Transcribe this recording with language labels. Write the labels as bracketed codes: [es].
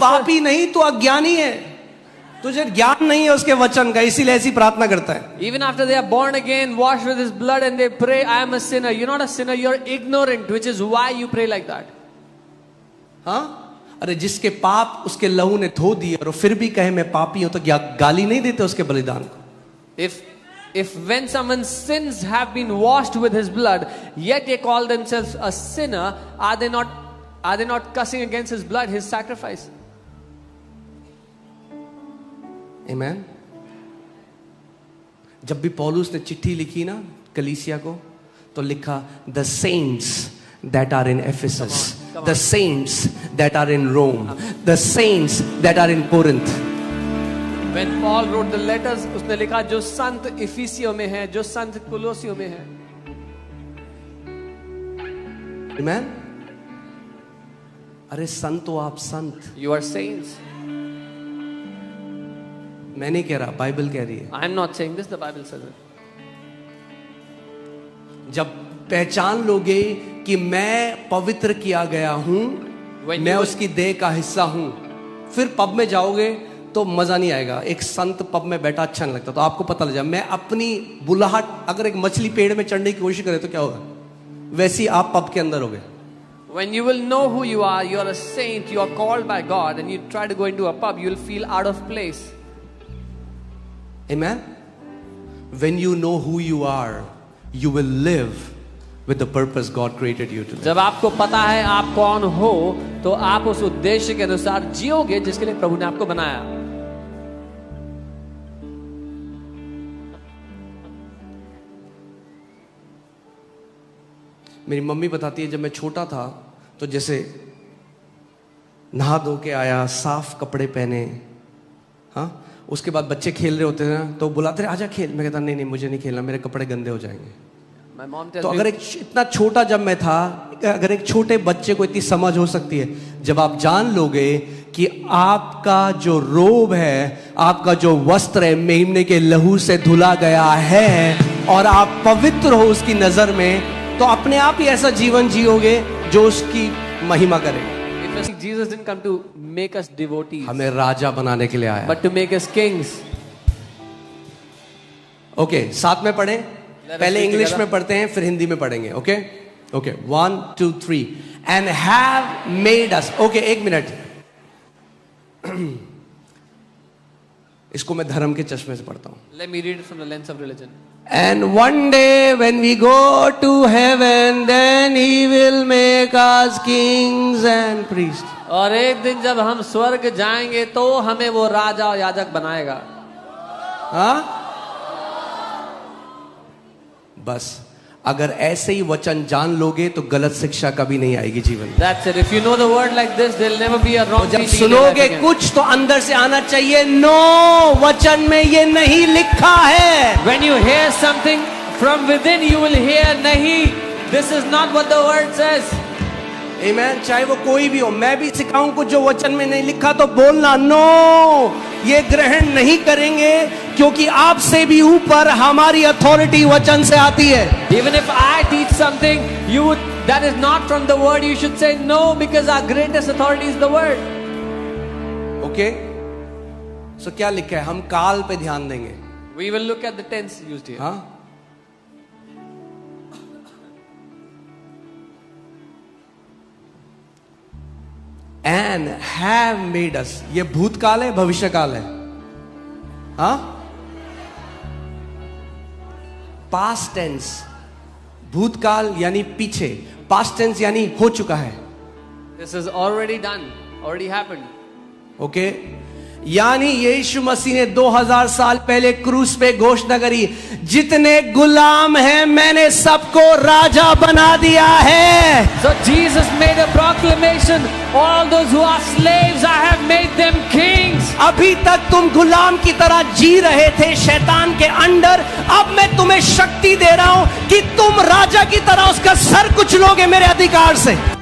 [hi] पापी नहीं, तू अज्ञानी है, तुझे ज्ञान नहीं है उसके वचन का, इसीलिए ऐसी प्रार्थना करता है। [en] Even after they are born again, washed with His blood, and they pray, I am a sinner. You're not a sinner, you're ignorant, which is why you pray like that. [hi] हाँ, अरे जिसके पाप उसके लहू ने धो दिए और फिर भी कहे मैं पापी हूं, तो क्या गाली नहीं देते उसके बलिदान को? [en] If when someone's sins have been washed with His blood, yet they call themselves a sinner, are they not cussing against His blood, His sacrifice? [hi] आमीन। जब भी पौलुस ने चिट्ठी लिखी ना कलीसिया को, तो लिखा [en] the saints that are in Ephesus, the saints that are in Rome, the saints that are in Corinth. When Paul wrote the letters, [hi] उसने लिखा जो संत इफिसियों में है, जो संत कुलोसियों में है। [en] Amen? [hi] अरे संत हो आप, संत। [en] You are saints. [hi] मैं नहीं कह रहा, बाइबल कह रही है। [en] I am not saying this, the Bible says it. [hi] जब पहचान लोगे कि मैं पवित्र किया गया हूं, मैं उसकी देह का हिस्सा हूं, फिर पब में जाओगे तो मजा नहीं आएगा। एक संत पब में बैठा अच्छा नहीं लगता, तो आपको पता लग जाए मैं अपनी बुलाहट, अगर एक मछली पेड़ में चढ़ने की कोशिश करे तो क्या होगा, वैसी आप पब के अंदर होगे। [en] When you will know who you are a saint, you are called by God, and you try to go into a pub, you will feel out of place. Amen? When you know who you are, you will live with the purpose God created you to live. [hi] जब आपको पता है आप कौन हो, तो आप उस उद्देश्य के अनुसार जियोगे जिसके लिए प्रभु ने आपको बनाया। मेरी मम्मी बताती है, जब मैं छोटा था तो जैसे नहा धो के आया, साफ कपड़े पहने, हाँ, उसके बाद बच्चे खेल रहे होते थे ना, तो बुलाते आजा खेल, मैं कहता नहीं नहीं मुझे नहीं खेलना, मेरे कपड़े गंदे हो जाएंगे। तो अगर एक इतना छोटा जब मैं था, अगर एक छोटे बच्चे को इतनी समझ हो सकती है, जब आप जान लोगे कि आपका जो रोब है, आपका जो वस्त्र है, मेमने के लहू से धुला गया है और आप पवित्र हो उसकी नजर में, तो अपने आप ही ऐसा जीवन जियोगे जो उसकी महिमा करेगा। [en] Jesus didn't come to make us devotees, [hi] हमें राजा बनाने के लिए आया, [en] but to make us kings. [hi] Okay, साथ में पढ़ें, पहले इंग्लिश में पढ़ते हैं फिर हिंदी में पढ़ेंगे। [en] Okay okay, 1 2 3 and have made us. [hi] Okay, एक मिनट, इसको मैं धर्म के चश्मे से पढ़ता हूं। [en] Let me read it from the lens of religion. And one day when we go to heaven, then he will make us kings and priests. [hi] और एक दिन जब हम स्वर्ग जाएंगे तो हमें वो राजा और याजक बनाएगा। हाँ, बस अगर ऐसे ही वचन जान लोगे तो गलत शिक्षा कभी नहीं आएगी जीवन में। [en] That's it. If you know the word like this, there'll never be a wrong [hi] जब [en] teaching. [hi] सुनोगे कुछ तो अंदर से आना चाहिए, नो, वचन में ये नहीं लिखा है। [en] When you hear something from within, you will hear, nahi, this is not what the word says. [hi] आमीन। चाहे वो कोई भी हो, मैं भी सिखाऊं कुछ जो वचन में नहीं लिखा तो बोलना, नो, ये ग्रहण नहीं करेंगे, क्योंकि आपसे भी ऊपर हमारी अथॉरिटी वचन से आती है. [en] Even if I teach something, that is not from the word, you should say no, because our greatest authority is the word. [hi] Okay, सो क्या लिखा है? हम काल पे ध्यान देंगे. [en] We will look at the tense used here. [hi] हाँ, [en] and have made us. [hi] ये भूतकाल है, भविष्यकाल है? हाँ, पास्ट टेंस. भूतकाल यानी पीछे, पास्ट टेंस यानी हो चुका है. [en] This is already done, already happened. [hi] Okay, यानी यीशु मसीह ने 2000 साल पहले क्रूस पे घोषणा करी, जितने गुलाम हैं मैंने सबको राजा बना दिया है. [en] So Jesus made a proclamation, all those who are slaves, I have made them kings. [hi] अभी तक तुम गुलाम की तरह जी रहे थे शैतान के अंडर, अब मैं तुम्हें शक्ति दे रहा हूं कि तुम राजा की तरह उसका सर कुचलोगे मेरे अधिकार से.